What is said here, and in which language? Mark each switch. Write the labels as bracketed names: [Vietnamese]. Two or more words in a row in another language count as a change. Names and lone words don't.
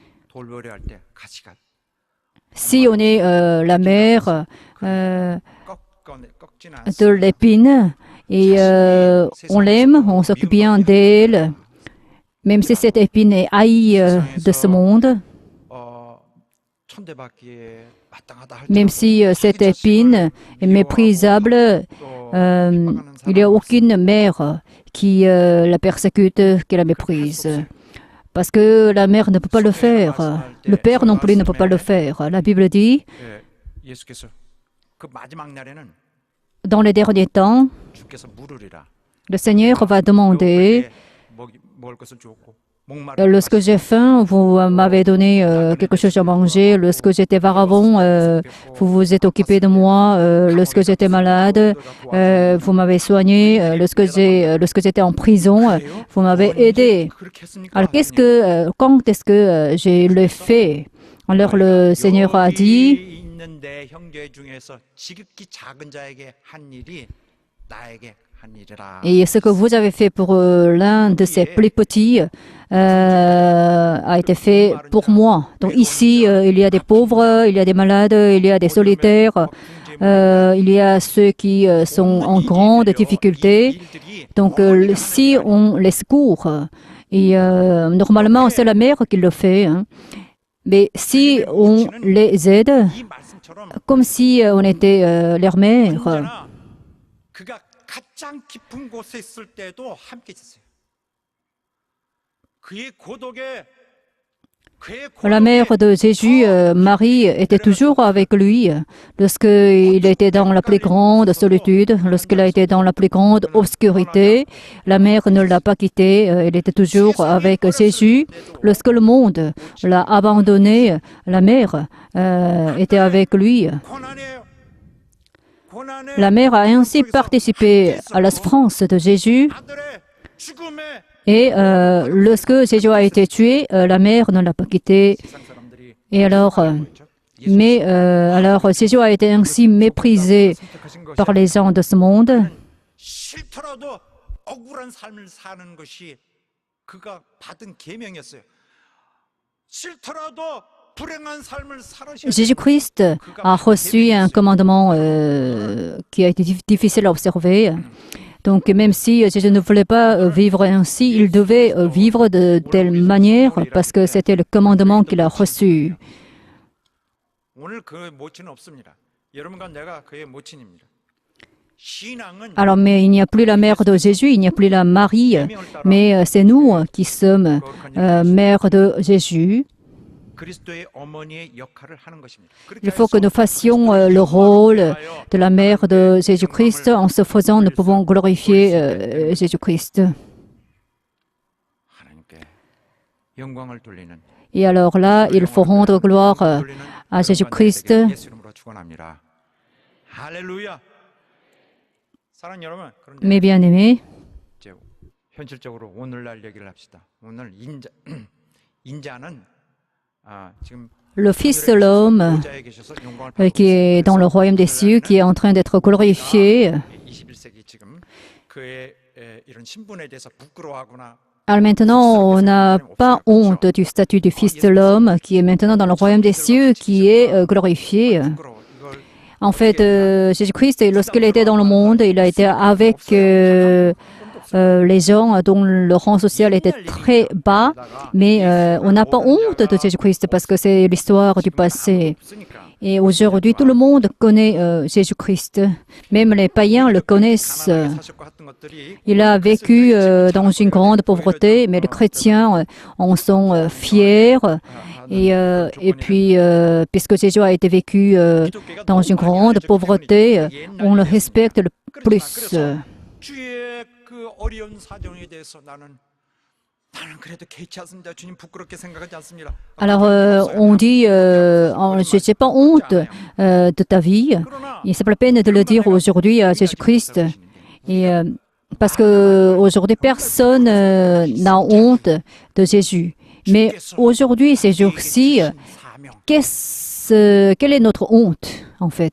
[French] Si on est la mère de l'épine et on l'aime, on s'occupe bien d'elle, même si cette épine est haïe de ce monde, même si cette épine est méprisable, il n'y a aucune mère qui la persécute, qui la méprise. Parce que la mère ne peut pas le faire. Le père non plus ne peut pas le faire. La Bible dit, [Korean] 예수께서 그 마지막 날에는 [French] dans les derniers temps, [Korean] 주께서 물으리라. [French] le Seigneur va demander, [Korean] 먹을 것을 주었고 [French] lorsque j'ai faim, vous m'avez donné quelque chose à manger. Lorsque j'étais varavon, vous vous êtes occupé de moi. Lorsque j'étais malade, vous m'avez soigné. Lorsque j'étais en prison, vous m'avez aidé. Alors, quand est-ce que je l'ai fait? Alors, le Seigneur a dit, [Korean] 있는 내 형제 중에서 지극히 작은 자에게 한 일이 나에게 한 일이라. [French] et ce que vous avez fait pour l'un de ces plus petits a été fait pour moi. Donc ici, il y a des pauvres, il y a des malades, il y a des solitaires, il y a ceux qui sont en grande difficulté. Donc si on les secourt, et normalement c'est la mère qui le fait, hein. Mais si on les aide, comme si on était leur mère, [Korean] 언제나 그가 가장 깊은 곳에 있을 때도 함께 있었어요. 그의 고독에 [French] la mère de Jésus, Marie, était toujours avec lui lorsqu'il était dans la plus grande solitude, lorsqu'il a été dans la plus grande obscurité. La mère ne l'a pas quitté, elle était toujours avec Jésus. Lorsque le monde l'a abandonné, la mère était avec lui. La mère a ainsi participé à la souffrance de Jésus. Et lorsque Jésus a été tué, la mère ne l'a pas quitté. Et alors, alors Jésus a été ainsi méprisé par les gens de ce monde. [Korean] 싫더라도 억울한 삶을 사는 것이 그가 받은 계명이었어요. 싫더라도 불행한 삶을 살아야 [French] Jésus-Christ a reçu un commandement qui a été difficile à observer. Donc, même si Jésus ne voulait pas vivre ainsi, il devait vivre de telle manière parce que c'était le commandement qu'il a reçu. [Korean] 오늘 그 모친은 없습니다. 여러분과 내가 그의 모친입니다. 신앙은 [French] Alors, mais il n'y a plus la mère de Jésus, il n'y a plus la Marie, mais c'est nous qui sommes mère de Jésus. [Korean] 그리스도의 어머니의 역할을 하는 것입니다. [French] Il faut que nous fassions le rôle de la mère de Jésus-Christ. En ce faisant, nous pouvons glorifier Jésus-Christ. [Korean] 하나님께 영광을 돌리는 [French] Et alors là, il faut rendre gloire à Jésus-Christ. [Korean] 예수 이름으로 축원합니다. 할렐루야. 사랑하는 여러분, 그런데 [French] Mes bien-aimés, [Korean] 이제 현실적으로 오늘날 얘기를 합시다. 오늘 인자는 지금 [French] le Fils de l'homme [Korean] 보좌에 계셔서 영광을 받고 [French] qui est dans le royaume des cieux, qui est en train d'être glorifié. [Korean] 21세기 지금 그의 이런 신분에 대해서 부끄러워하거나 [French] Alors maintenant, on n'a pas honte du statut du Fils de l'homme, qui est maintenant dans le royaume des cieux, qui est glorifié. [Korean] 부끄러워. 이걸 [French] En fait, Jésus-Christ, lorsqu'il était dans le monde, il a été avec les gens dont le rang social était très bas, mais on n'a pas honte de Jésus-Christ parce que c'est l'histoire du passé. Et aujourd'hui, tout le monde connaît Jésus-Christ. Même les païens le connaissent. Il a vécu dans une grande pauvreté, mais les chrétiens en sont fiers. Et puis, puisque Jésus a été vécu dans une grande pauvreté, on le respecte le plus. [Korean] 주의 그 어려운 사정에 대해서 나는 그래도 개의치 않습니다. 주님 부끄럽게 생각하지 않습니다. [French] Alors, on dit, je n'ai pas honte de ta vie. Et c'est pas la peine de le dire aujourd'hui à Jésus-Christ. Et parce que aujourd'hui, personne n'a honte de Jésus. Mais aujourd'hui, ces jours-ci, quelle est notre honte, en fait?